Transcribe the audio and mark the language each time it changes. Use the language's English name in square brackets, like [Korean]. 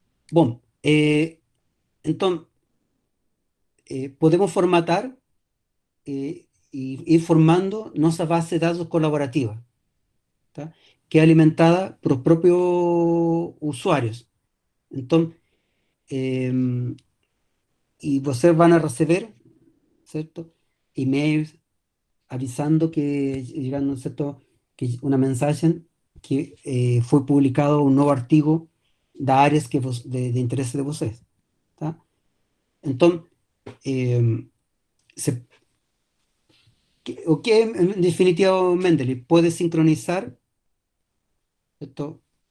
[Spanish] Bueno, entonces podemos formatar y ir formando nuestra base de datos colaborativa, tá? [Portuguese] Que é alimentada por os próprios usuários. Então, eh, e vocês vão receber, certo? [Spanish] E-mails avisando que, llegando, ¿cierto? Que una mensaje que fue publicado un nuevo artículo de áreas de interés de [Portuguese] vocês, [Spanish] tá? Entonces, se, [Portuguese] o que [Spanish] en definitiva Mendeley puede sincronizar, ¿cierto?